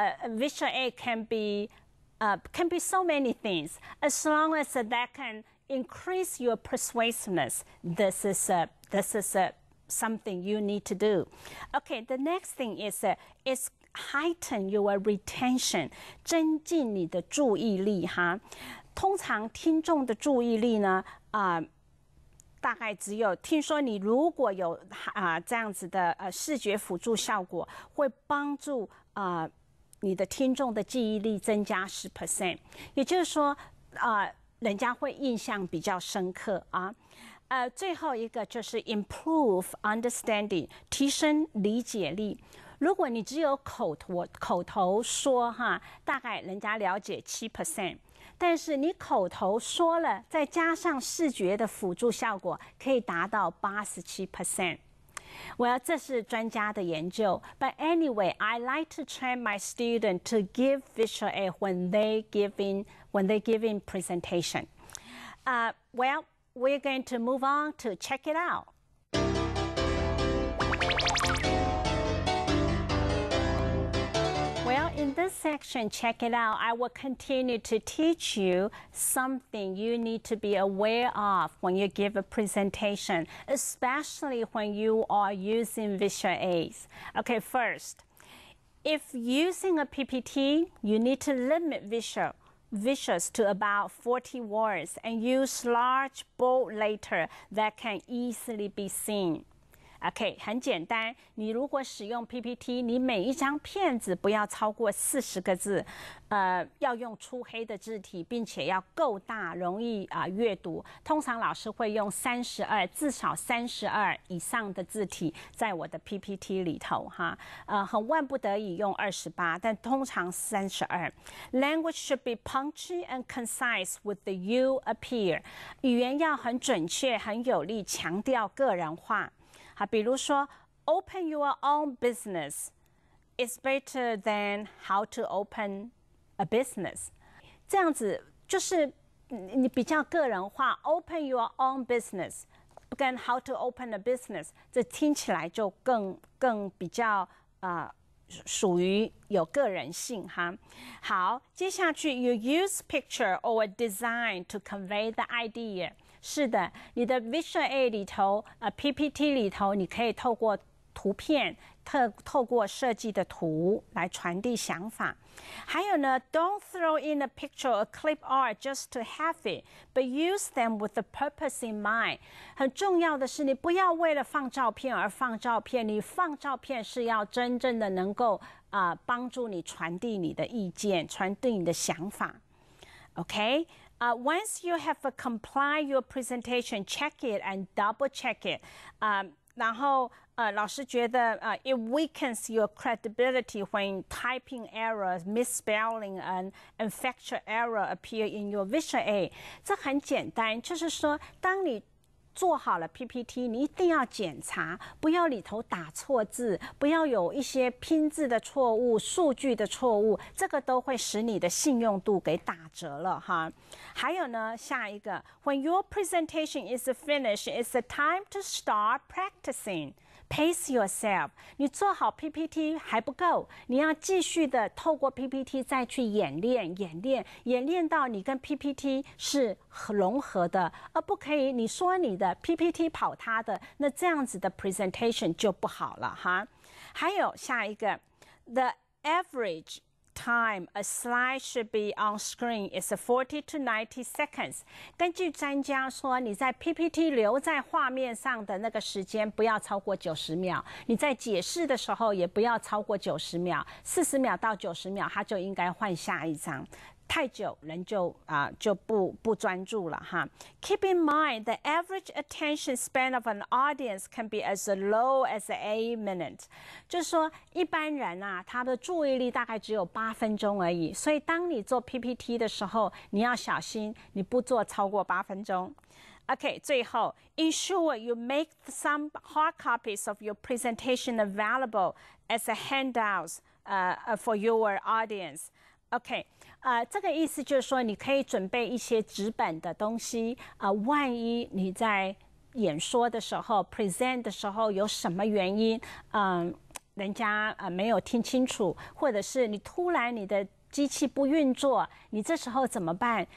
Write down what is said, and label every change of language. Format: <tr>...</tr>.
<en>Visual A can be so many things. As long as that can increase your persuasiveness, this is something you need to do. Okay, the next thing is heighten your retention,</en> <zh>增进你的注意力哈。通常听众的注意力呢，大概只有听说你如果有这样子的视觉辅助效果，会帮助你的听众的记忆力增加10%，也就是说人家会印象比较深刻啊。最后一个就是</zh> <en>improve understanding，</en> <zh>提升理解力。如果你只有口头说哈，大概人家了解7%，但是你口头说了，再加上视觉的辅助效果，可以达到87%。 Well, 这是专家的研究。</zh> <en>But anyway, I like to train my student to give Visual A when they give in presentation. Well, we're going to move on to check it out. Well, in this section, check it out, I will continue to teach you something you need to be aware of when you give a presentation, especially when you are using Visual Aids. Okay, first, if using a PPT, you need to limit visuals to about 40 words and use large, bold letters that can easily be seen.</en> <zh>OK， 很简单。你如果使用 PPT， 你每一张片子不要超过40个字，要用粗黑的字体，并且要够大，容易阅读。通常老师会用至少32以上的字体在我的 PPT 里头哈。很万不得已用28，但通常32。</zh> <en>Language should be punchy and concise with the you appear。</en> <zh>语言要很准确、很有力，强调个人化。好，比如说</zh> <en>，open your own business is better than how to open a business。</en> <zh>这样子就是你比较个人化 ，</zh> <en>open your own business</en> <zh>跟</zh> <en>how to open a business，</en> <zh>这听起来就更比较属于有个人性哈。好，接下去</zh> <en>you use picture or design to convey the idea。</en> <zh>是的，你的 Visual A 里头，PPT 里头，你可以透过图片，透过设计的图来传递想法。还有呢</zh> <en>，Don't throw in a picture or clip art just to have it, but use them with the purpose in mind。</en> <zh>很重要的是，你不要为了放照片而放照片，你放照片是要真正的能够帮助你传递你的意见，传递你的想法。</zh> <en>OK。 Once you have compiled your presentation, check it and double check it.</en> <zh>然后老师觉得</zh> <en>it weakens your credibility when typing errors, misspelling and factual error appear in your Visual A.</en> <zh>这很简单，就是说，当你做好了 PPT， 你一定要检查，不要里头打错字，不要有一些拼字的错误、数据的错误，这个都会使你的信用度给打折了哈。还有呢，下一个</zh> <en>，When your presentation is finished, it's the time to start practicing. Pace yourself.</en> <zh>你做好 PPT 还不够，你要继续的透过 PPT 再去演练到你跟 PPT 是融合的，而不可以你说你的 PPT 跑它的，那这样子的 presentation 就不好了哈。还有下一个 ，</zh> <en>the average time a slide should be on screen is 40 to 90 seconds.</en> <zh>根据专家说，你在 PPT 留在画面上的那个时间不要超过90秒，你在解释的时候也不要超过90秒，40秒到90秒，它就应该换下一张。太久人就不专注了哈。</zh> <en>Keep in mind the average attention span of an audience can be as low as 8 minutes。</en> <zh>就是说一般人啊，他的注意力大概只有8分钟而已。所以当你做 PPT 的时候，你要小心，你不做超过8分钟。</zh> <en>Okay,</en> <zh>最后</zh> <en>ensure you make some hard copies of your presentation available as a handouts for your audience.</en> <zh>OK， 这个意思就是说，你可以准备一些纸本的东西，万一你在演说的时候 present 的时候有什么原因，人家没有听清楚，或者是你突然你的机器不运作，你这时候怎么办？</zh>